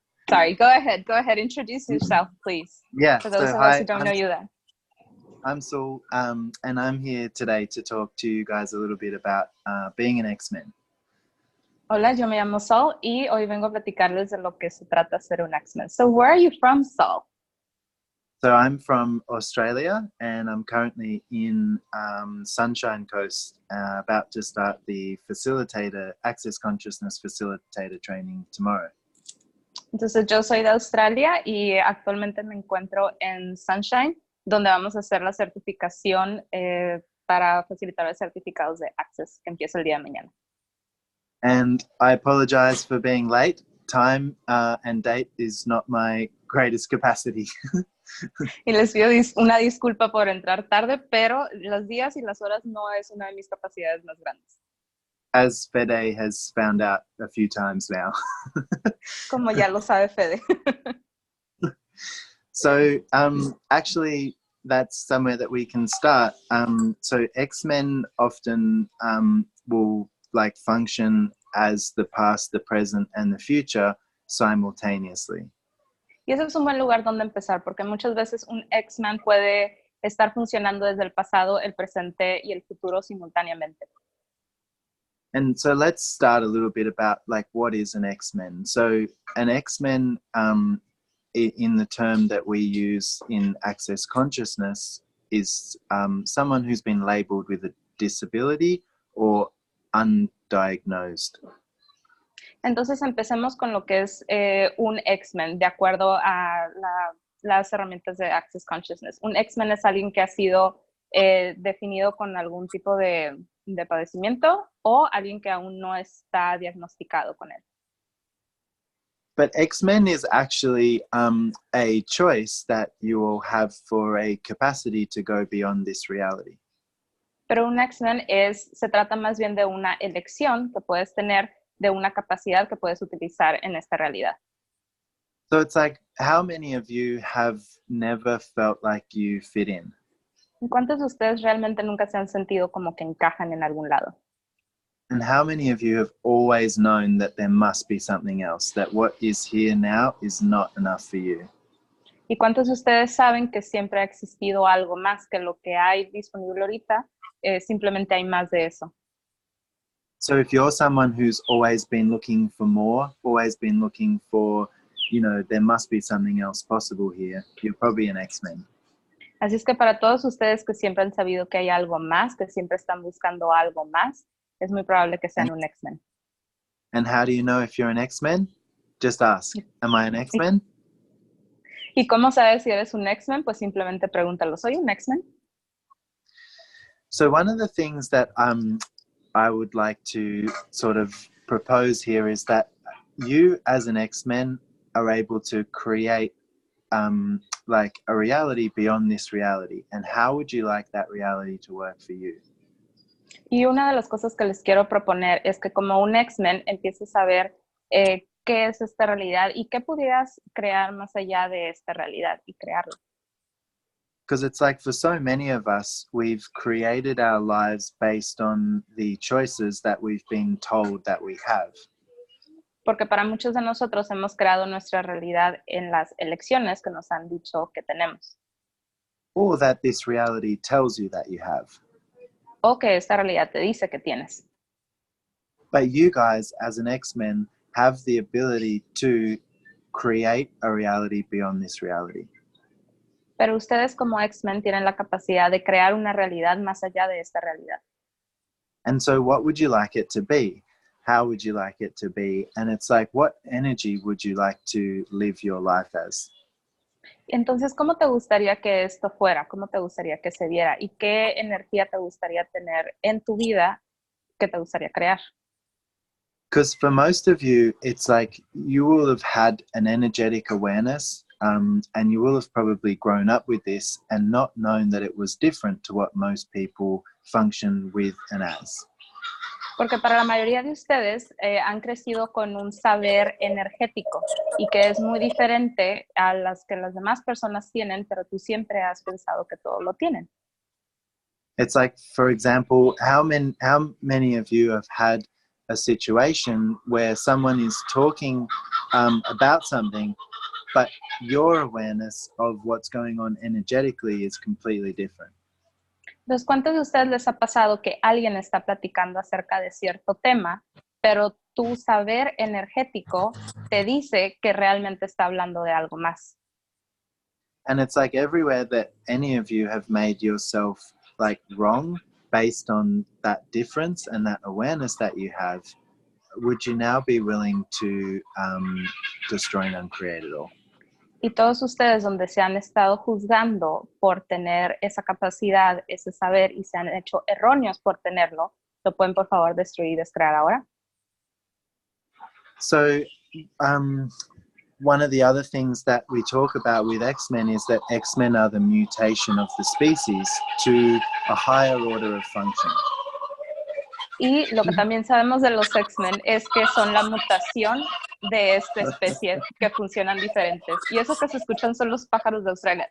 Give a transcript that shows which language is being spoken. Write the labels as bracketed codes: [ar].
[en] Sorry, go ahead, introduce yourself, please. Yeah, For those so of us hi, who don't know you then. I'm Saul, and I'm here today to talk to you guys a little bit about being an X-Men. [es] Hola, yo me llamo Saul y hoy vengo a platicarles de lo que se trata ser un X-Men. [en] So, where are you from, Saul? So I'm from Australia, and I'm currently in Sunshine Coast, about to start the Access Consciousness Facilitator training tomorrow. [es] Entonces, yo soy de Australia y actualmente me encuentro en Sunshine, donde vamos a hacer la certificación para facilitar los certificados de Access, que empieza el día de mañana. [en] And I apologize for being late. Time and date is not my greatest capacity. [es] Y les pido una disculpa por entrar tarde, pero los días y las horas no es una de mis capacidades más grandes. [en] As Fede has found out a few times now. [es] Como ya lo sabe Fede. [en] So actually, that's somewhere that we can start. So X-Men often will like function as the past, the present, and the future simultaneously. [es] Y ese es un buen lugar donde empezar, porque muchas veces un X-Men puede estar funcionando desde el pasado, el presente y el futuro simultáneamente. [en] And so let's start a little bit about like what is an X-Men. So an X-Men, in the term that we use in Access Consciousness, is someone who's been labeled with a disability or undiagnosed. [es] Entonces empecemos con lo que es un X-Men, de acuerdo a las herramientas de Access Consciousness. Un X-Men es alguien que ha sido definido con algún tipo de padecimiento o alguien que aún no está diagnosticado con él. [en] But X-Men is actually a choice that you will have for a capacity to go beyond this reality. [es] Pero un X-Men se trata más bien de una elección que puedes tener, de una capacidad que puedes utilizar en esta realidad. [en] So it's like, how many of you have never felt like you fit in? [es] ¿Cuántos de ustedes realmente nunca se han sentido como que encajan en algún lado? [en] And how many of you have always known that there must be something else, that what is here now is not enough for you? [es] ¿Y cuántos de ustedes saben que siempre ha existido algo más que lo que hay disponible ahorita? Simplemente hay más de eso. [en] So if you're someone who's always been looking for more, always been looking for, you know, there must be something else possible here, you're probably an X-Men. [es] Así es que para todos ustedes que siempre han sabido que hay algo más, que siempre están buscando algo más, es muy probable que sean un X-Men. [en] And how do you know if you're an X-Men? Just ask, am I an X-Men? [es] ¿Y cómo sabes si eres un X-Men? Pues simplemente pregúntalo, ¿soy un X-Men? [en] So one of the things that I would like to sort of propose here is that you as an X-Men are able to create like a reality beyond this reality. And how would you like that reality to work for you? [es] Y una de las cosas que les quiero proponer es que como un X-Men empieces a ver qué es esta realidad y qué pudieras crear más allá de esta realidad y crearlo. [en] Because it's like for so many of us, we've created our lives based on the choices that we've been told that we have. [es] Porque para muchos de nosotros hemos creado nuestra realidad en las elecciones que nos han dicho que tenemos. [en] Or that this reality tells you that you have. [es] O que esta realidad te dice que tienes. [en] But you guys, as an X-Men, have the ability to create a reality beyond this reality. [es] Pero ustedes como X-Men tienen la capacidad de crear una realidad más allá de esta realidad. [en] And so what would you like it to be? How would you like it to be? And it's like, what energy would you like to live your life as? [es] Entonces, ¿cómo te gustaría que esto fuera? ¿Cómo te gustaría que se viera? ¿Y qué energía te gustaría tener en tu vida que te gustaría crear? [en] Because for most of you, it's like you will have had an energetic awareness and you will have probably grown up with this and not known that it was different to what most people function with and as. [es] Porque para la mayoría de ustedes han crecido con un saber energético y que es muy diferente a las que las demás personas tienen, pero tú siempre has pensado que todo lo tienen. [en] It's like, for example, how many of you have had a situation where someone is talking about something, but your awareness of what's going on energetically is completely different? [es] Entonces, ¿cuántos de ustedes les ha pasado que alguien está platicando acerca de cierto tema, pero tu saber energético te dice que realmente está hablando de algo más? [en] And it's like everywhere that any of you have made yourself like wrong based on that difference and that awareness that you have, would you now be willing to destroy and uncreate it all? [es] Y todos ustedes donde se han estado juzgando por tener esa capacidad, ese saber y se han hecho erróneos por tenerlo, ¿lo pueden por favor destruir y descrear ahora? [en] So one of the other things that we talk about with X-Men is that X-Men are the mutation of the species to a higher order of function. [es] Y lo que también sabemos de los X-Men es que son la mutación de esta especie que funcionan diferentes. Y eso que se escuchan son los pájaros de Australia.